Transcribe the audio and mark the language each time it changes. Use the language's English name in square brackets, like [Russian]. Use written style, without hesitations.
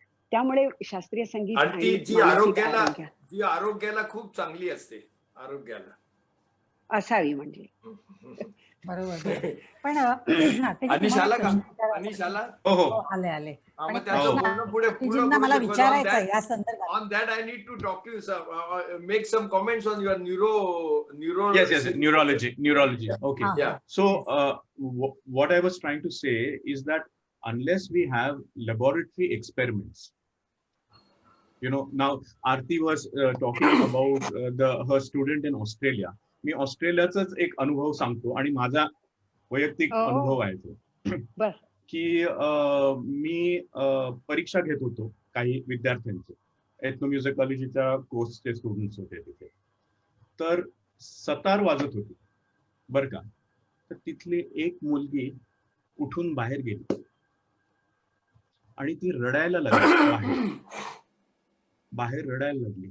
[Marathi] त्यामुळे शास्त्रीय संगीत आणि जी आरोग्याला खूप चांगली असते, आरोग्याला असावी म्हणजे. बरोबर. पण अनिश आला का? अनिश आला? हो आले. मला विचारायचं आहे या संदर्भात. [English] On that I need to talk to you, sir. Make some comments on your neuro. Yes, neurology. Okay. Yeah. So what I was trying to say is that unless we have laboratory experiments, now Aarti was talking about her student in Australia. [Marathi] मी ऑस्ट्रेलियाचाच एक अनुभव सांगतो आणि माझा वैयक्तिक अनुभव आहे तो. की मी परीक्षा घेत होतो काही विद्यार्थ्यांचे, एथनोम्युझिकॉलॉजीच्या कोर्सचे स्टुडंट्स होते तिथे. तर सतार वाजत होती बर का. तर तिथली एक मुलगी उठून बाहेर गेली आणि ती रडायला लागली, बाहेर रडायला लागली.